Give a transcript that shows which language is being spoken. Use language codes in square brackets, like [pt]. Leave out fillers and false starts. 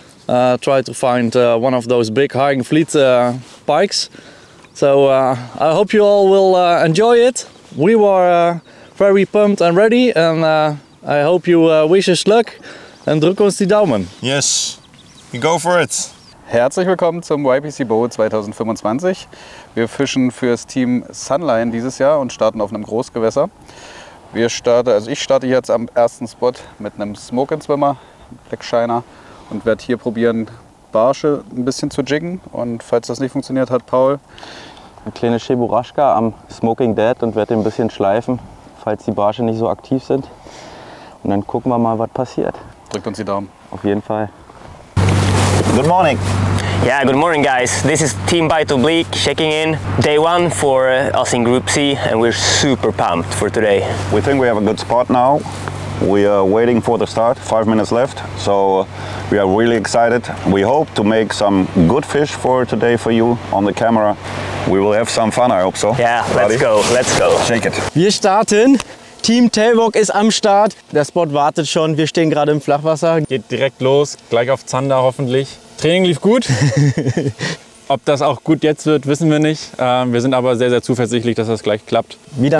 [en] Try to find one of those big Hagen Fleet pikes. So I hope you all will enjoy it. We were very pumped and ready, and I hope you wish us luck and [de] drück uns die Daumen. [en] Yes, you go for it. [de] Herzlich willkommen zum YPC Boat 2025. Wir fischen fürs Team Sunline dieses Jahr und starten auf einem Großgewässer. Ich starte jetzt am ersten Spot mit einem Smoke & Swimmer, Black Shiner, und werde hier probieren, Barsche ein bisschen zu jiggen. Und falls das nicht funktioniert, hat Paul Eine kleine Cheburashka am Smoking Dead und werde ein bisschen schleifen, falls die Barsche nicht so aktiv sind. Und dann gucken wir mal, was passiert. Drückt uns die Daumen. Auf jeden Fall. [en] Good morning. Yeah, good morning guys. This is Team Bite Oblique checking in. Day one for us in Group C and we're super pumped for today. We think we have a good spot now. We are waiting for the start, 5 minutes left. So we are really excited. We hope to make some good fish for today for you on the camera. We will have some fun, I hope so. Yeah, let's go, let's go. Shake it. [de] Wir starten. Team Tailwalk ist am Start. Der Spot wartet schon. Wir stehen gerade im Flachwasser. Geht direkt los, gleich auf Zander hoffentlich. Training lief gut. Ob das auch gut jetzt wird, wissen wir nicht. Wir sind aber sehr, sehr zuversichtlich, dass das gleich klappt. Wieder